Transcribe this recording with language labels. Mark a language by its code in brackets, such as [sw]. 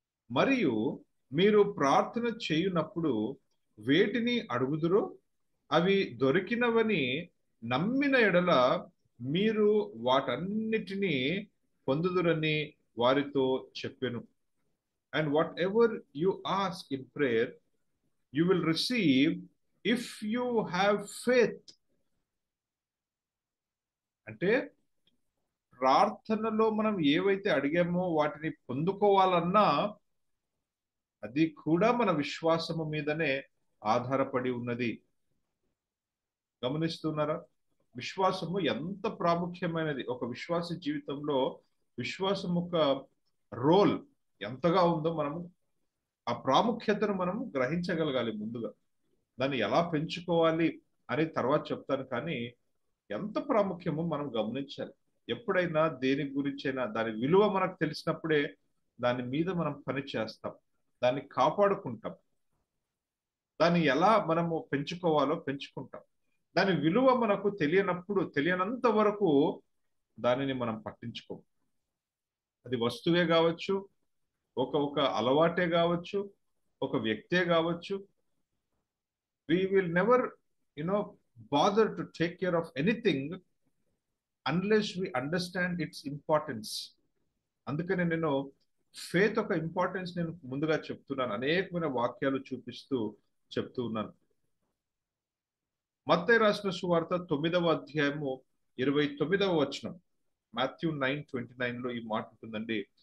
[te] మరియు మీరు ప్రార్థన చేయునప్పుడు వేటిని అడుగుదురో అవి దొరికినవని నమ్మిన ఎడల మీరు వాటన్నిటినీ పొందుదురని వారితో చెప్పెను. [en] And whatever you ask in prayer, you will receive if you have faith. [te] అంటే ప్రార్థనలో మనం ఏవైతే అడిగామో వాటిని పొందుకోవాలన్నా అది కూడా మన విశ్వాసము మీదనే ఆధారపడి ఉన్నది. గమనిస్తున్నారా? విశ్వాసము ఎంత ప్రాముఖ్యమైనది. ఒక విశ్వాస జీవితంలో విశ్వాసం ఒక రోల్ ఎంతగా ఉందో మనము ఆ ప్రాముఖ్యతను మనము గ్రహించగలగాలి. ముందుగా దాన్ని ఎలా పెంచుకోవాలి అని తర్వాత చెప్తాను, కానీ ఎంత ప్రాముఖ్యమో మనం గమనించాలి. ఎప్పుడైనా దేని గురించైనా దాని విలువ మనకు తెలిసినప్పుడే దాని మీద మనం పని చేస్తాం, దాన్ని కాపాడుకుంటాం, దాన్ని ఎలా మనము పెంచుకోవాలో పెంచుకుంటాం. దాని విలువ మనకు తెలియనంత వరకు దానిని మనం పట్టించుకోం. అది వస్తువే కావచ్చు, ఒక అలవాటే కావచ్చు, ఒక వ్యక్తే కావచ్చు. [en] We will never, bother to take care of anything unless we understand its importance. [te] అందుకనే నేను ఫేత్ ఒక ఇంపార్టెన్స్ నేను ముందుగా చెప్తున్నాను, అనేకమైన వాక్యాలు చూపిస్తూ చెప్తూ ఉన్నాను. మత్తయి రాసిన సువార్త 9వ అధ్యాయము 29వ వచనం, మాథ్యూ 9:29 లో ఈ మాట ఉంటుందండి.